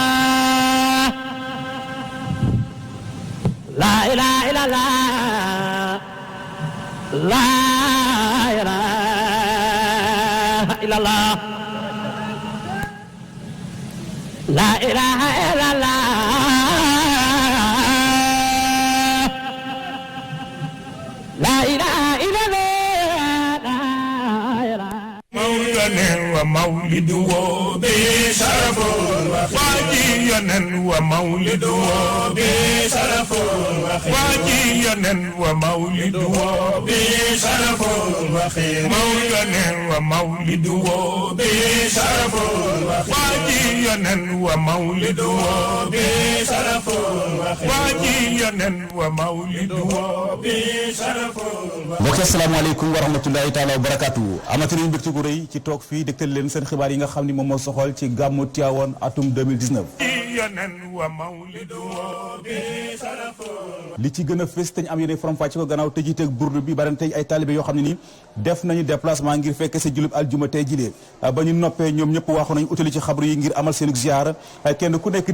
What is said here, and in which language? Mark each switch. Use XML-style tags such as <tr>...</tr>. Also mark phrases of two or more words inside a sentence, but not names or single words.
<ar>لا إله إلا الله لا إله إلا الله لا إله إلا الله لا إله ومولده بشرف واجينا ومولده بشرف واجينا ومولده بشرف مولانا ومولده بشرف واجينا ومولده بشرف واجينا ومولده بشرف.</ar> <wo>mbokk</wo> <ar>السلام عليكم ورحمة الله تعالى وبركاته</ar> <wo>amati nañu mbégte gu rëy ci toog fii dégtal leen seen xibaar yi nga xam ni moom moo soxal ci gàmmu Tiwaawan atum 2019 li ci gën a fës te ñu am yéene faram fàcce ko gannaaw tëjiteeg burdu bi bari na tey ay taalibe yoo xam ne ni def nañu déplacement ngir fekk sa julub aljuma tey jilee ba ñu noppee ñoom ñëpp waxu nañu utali ci xabru yi ngir amal seen ziar kenn ku nekk di</wo>